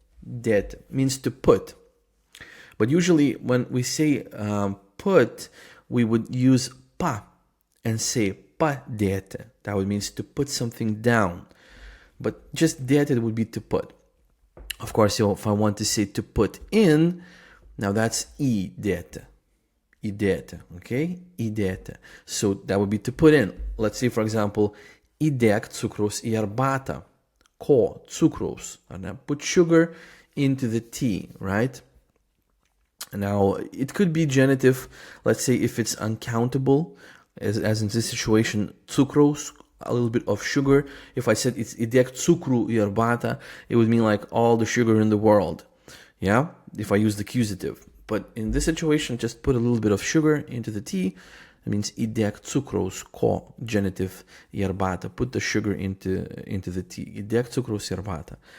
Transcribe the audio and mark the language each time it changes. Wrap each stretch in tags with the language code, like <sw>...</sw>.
<en>Dėti means to put, but usually when we say put, we would use pa and say padėti. That would mean to put something down, but just dėti would be to put. Of course, if I want to say to put in, now that's įdėti. Įdėti, okay? Įdėti. So that would be to put in. Let's say, for example,</en> <lt>įdėk cukraus į arbatą. Ko, cukraus,</lt> <en>put sugar into the tea, right? Now, it could be genitive, let's say if it's uncountable, as in this situation, cukraus, a little bit of sugar. If I said it's</en> <lt>įdėk cukrų į arbatą,</lt> <en>it would mean like all the sugar in the world, yeah? If I use the accusative. But in this situation, just put a little bit of sugar into the tea. It means</en> <lt>įdėk cukraus, ko,</lt> <en>genitive,</en> <lt>į arbatą.</lt> <en>Put the sugar into the tea.</en> <lt>Įdėk cukraus į arbatą.</lt>